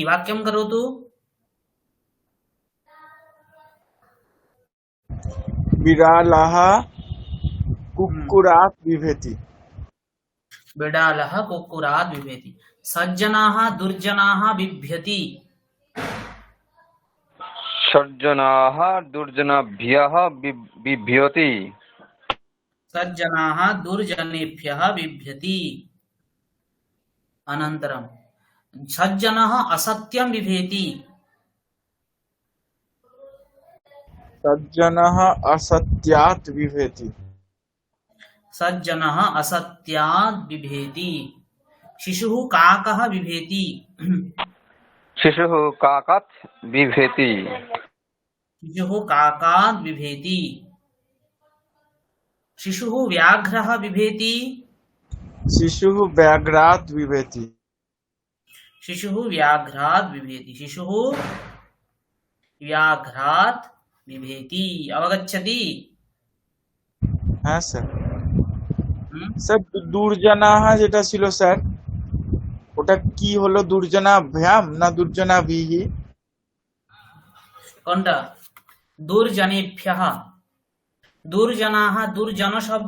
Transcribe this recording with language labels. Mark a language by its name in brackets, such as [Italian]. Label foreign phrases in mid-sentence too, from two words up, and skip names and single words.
[Sanskrit] वाक्यं करोतु। বিড়ালাহ কুক্কুরাত বিভেতি। बिडालः कुक्कुरात् बिभेति। सज्जनाः दुर्जनाः बिभ्यति। সজ্জনাः দুর্জনাভ্যः বিভ্যতি। सज्जनाः दुर्जनेभ्यः बिभ्यति। अनन्तरं सज्जनः असत्यं बिभेति। সজ্জনः असत्यात् বিভেতি। सज्जनः असत्यात् बिभेति। शिशुः काकः बिभेति। शिशुः काकात् बिभेति। शिशुः काकात् बिभेति। शिशुः व्याघ्रः बिभेति। শিশুः ব্যাঘ্রাत् বিভেতি। शिशुः व्याघ्रात् बिभेति। शिशुः व्याघ्रात् बिभेति। अवगच्छति? [Bangla] হ্যাঁ স্যার। স্যার দুর্জনাহ যেটা ছিল স্যার, ওটা কি হলো? [Sanskrit] দুর্জনাভ্যাম না দুর্জনাভিহি? [Bangla] কোনটা? দুর্জনেভ্যः। দুর্জনাः, দুর্জন শব্দ,